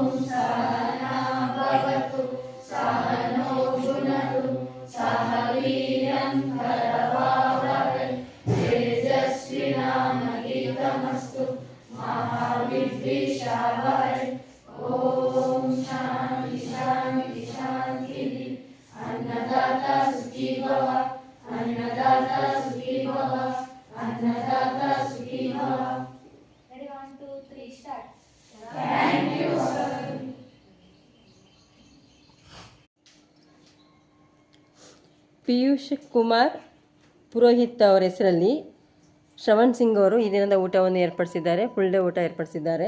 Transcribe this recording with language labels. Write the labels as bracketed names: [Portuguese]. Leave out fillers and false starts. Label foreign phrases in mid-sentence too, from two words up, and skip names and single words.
[Sanskrit] सहना भवतु सहनो भुनक्तु सह वीर्यं करवावहै तेजस्विनामधीतमस्तु मा विद्विषावहै. ओम शांति शांति शांति. अन्नदाता सुखी भव, अन्नदाता सुखी भव, अन्नदाता सुखी भव. [English] Thank you, sir. [Kannada] ಪಿಯೂಷ್ ಕುಮಾರ್ ಪುರೋಹಿತ್ ಅವರ ಹೆಸರಲ್ಲಿ ಶ್ರವಣ್ ಸಿಂಗ್ ಅವರು ಈ ದಿನದ ಊಟವನ್ನು ಏರ್ಪಡಿಸಿದ್ದಾರೆ. [English] full day [Kannada] ಊಟ ಏರ್ಪಡಿಸಿದ್ದಾರೆ.